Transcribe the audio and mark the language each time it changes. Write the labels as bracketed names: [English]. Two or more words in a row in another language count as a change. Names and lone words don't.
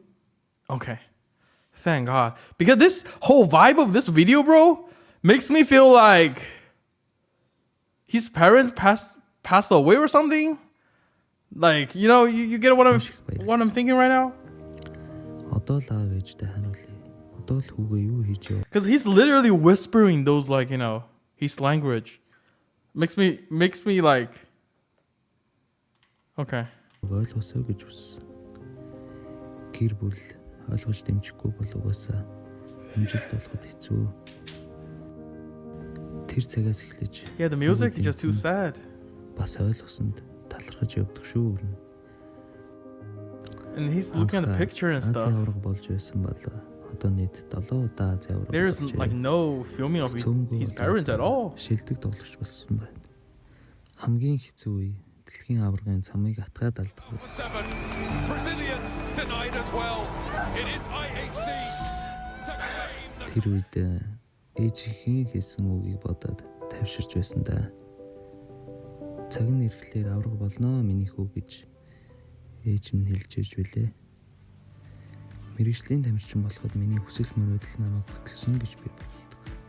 [English] Okay, thank God, because this whole vibe of this video, bro, makes me feel like his parents passed away or something. Like, you know, you get what I'm thinking right now. Because he's literally whispering those, like, you know, his language. Makes me like, okay. [Mongolian] Гэр бүл ойлгож дэмжихгүй бол угаасаа амжилт олоход хэцүү. Тэр цагаас эхлэж [English] Yeah, the music is just too sad. [Mongolian] Бас ойлгосонд талархаж явдаг шүү. [English] And he's looking at the picture and stuff. [Mongolian] Авраг болж байсан бол одоо нийт 7 удаа Азийн авраг. [English] There's like no filming of his parents at all. [Mongolian] Шилдэг тоглогч болсон байна. Хамгийн хэцүү үе дэлхийн аврагын цамыг атгаад алдах байсан. [English] Brazilians denied as well. It is IHC. [Mongolian] Тэр үед ээжийн хийсэн үгийг бодоод тавьширч байсан да. Цаг нь ирэхлээр авраг болно миний хүү гэж ээж минь хэлж ирж билээ. Мэргэжлийн тамирчин болоход миний хүсэл мөрөөдөл намайг хөтлсөн гэж би боддог.